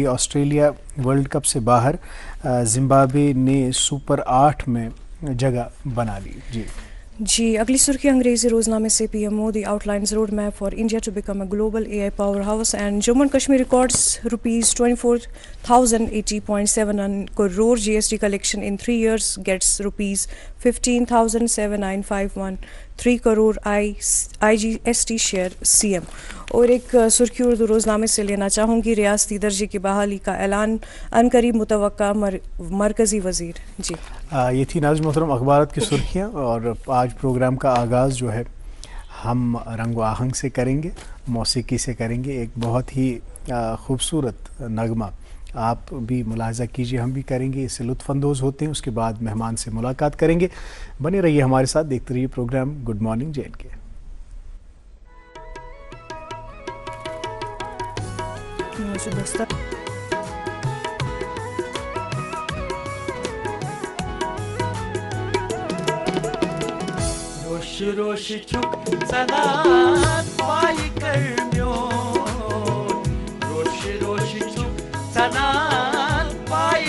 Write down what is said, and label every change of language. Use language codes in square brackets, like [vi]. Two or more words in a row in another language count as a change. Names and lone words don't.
[ur] آسٹریلیا ورلڈ کپ سے باہر، زمبابوے نے سپر 8 میں جگہ بنا لی. جی، اگلی سرخی انگریزی روزنامے سے [en] PM Modi outlines road map for India to become a global AI power house and Jammu and Kashmir records ₹24,080.71 crore GST collection in 3 years gets ₹15,7951.3 crore IGST share CM. [ur] اور ایک سرخی اردو روزنامے سے لینا چاہوں گی، ریاستی درجے کی بحالی کا اعلان عنقریب متوقع مرکزی وزیر. جی, یہ تھی ناظم محترم اخبارات کی سرخیاں۔ اور آج پروگرام کا آغاز جو ہے ہم رنگ آہنگ سے کریں گے، موسیقی سے کریں گے. ایک بہت ہی خوبصورت نغمہ آپ بھی ملاحظہ کیجیے، ہم بھی کریں گے، اس سے لطف اندوز ہوتے ہیں. اس کے بعد مہمان سے ملاقات کریں گے۔ بنے رہیے ہمارے ساتھ، دیکھتے رہیے پروگرام [en] good morning JNK. [ks] रोश रोश चुक सनात पाई करम्योन, रोश रोश चुक सनात पाई